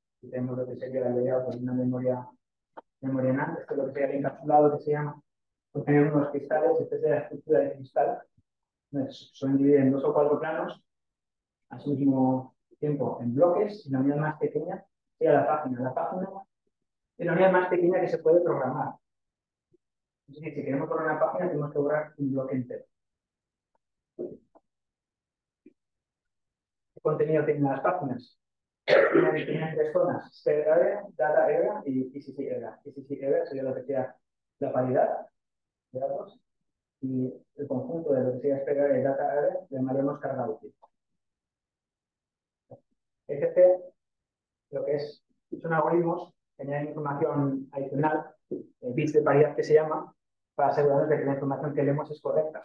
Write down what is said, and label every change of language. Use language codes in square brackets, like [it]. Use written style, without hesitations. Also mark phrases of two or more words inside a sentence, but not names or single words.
[es] Y tenemos lo que sería el layout de una memoria NAND, esto es lo que sería el encapsulado que se llama, contiene unos cristales, esta es la estructura de cristal, suelen dividir en 2 o 4 planos, al mismo tiempo en bloques, y la unidad más pequeña sería la página. La página es la unidad más pequeña que se puede programar. Es decir, si queremos borrar una página, tenemos que borrar un bloque entero. ¿Qué contenido tienen las páginas? Tienen 3 zonas: [en] Spare Area, Data Area y ECC Area. ECC Area [es] sería lo que sea la paridad de datos, y el conjunto de lo que sea [en] Spare Area [es] y [en] Data Area [es] le llamaremos carga útil. ECC, lo que es, son algoritmos que añaden información adicional, bits de paridad que se llama, para asegurarnos de que la información que leemos es correcta.